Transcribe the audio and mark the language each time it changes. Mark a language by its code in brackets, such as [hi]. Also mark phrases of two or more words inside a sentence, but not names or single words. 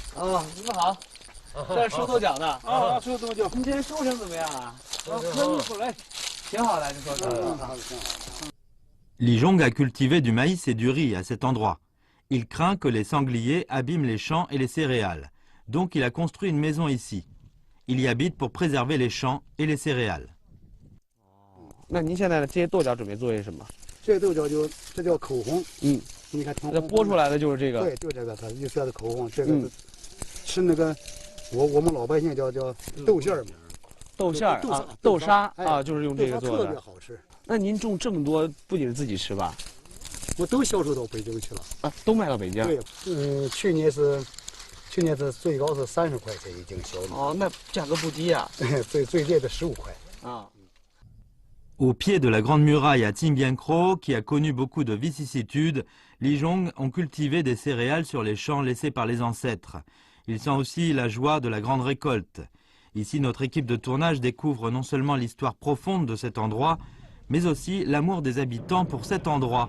[zh] 啊，你们好。这是收豆角的。啊，收豆角。您这收成怎么样啊？很好嘞，挺好的，这收成。 [fr] Li Zhong a cultivé du maïs et du riz à cet endroit. Il craint que les sangliers abîment les champs et les céréales. Donc il a construit une maison ici. Il y habite pour préserver les champs et les céréales. [zh] 那您现在的这些豆角准备做些什么？这豆角这叫口红。你看，这剥出来的就是这个。对，就这个，它绿色的口红，这个是那个我们老百姓叫豆馅儿嘛。豆馅儿啊，豆沙啊，就是用这个做的。特别好吃。那您种这么多，不仅是自己吃吧？我都销售到北京去了。啊，都卖到北京。对，去年是最高是30块钱一斤小米。哦，那价格不低啊。最低的15块。啊。 [fr] Au pied de la Grande Muraille à Tsimbiankro, qui a connu beaucoup de vicissitudes, les Zhong ont cultivé des céréales sur les champs laissés par les ancêtres. Ils sentent aussi la joie de la grande récolte. Ici, notre équipe de tournage découvre non seulement l'histoire profonde de cet endroit, mais aussi l'amour des habitants pour cet endroit.